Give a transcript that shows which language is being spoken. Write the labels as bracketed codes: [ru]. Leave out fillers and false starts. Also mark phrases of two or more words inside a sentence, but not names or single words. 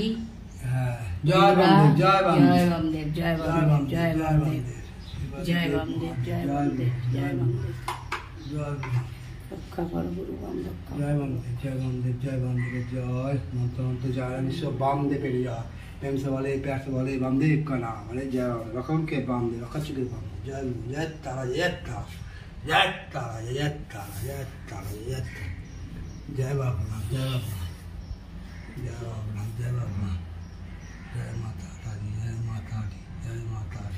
[bn] জয় বামদেব, জয় জয় বামদেব, জয় বামদেব, জয় বামদেব, জয় বামদেব, জয় বামদেব, জয় বামদেব। রক্ষা করো গুরু বাম, রক্ষা। জয় বামদেব, জয় বামদেব, জয় বামদেব, জয় মন্ত্র মন্ত্র জয় বিশ্ব বামদেবের জয়। [hi] प्रेम से बोले, प्यार से बोले वामदेव का नाम बोले जय रकम के वामदेव रखा चुके वामदेव। जय जय तारा, जय तारा, जय तारा, जय तारा, जय तारा, जय जय बाबा, जय बाबा, जय बाबा, जय बाबा, जय माता दी, जय माता दी, जय माता दी।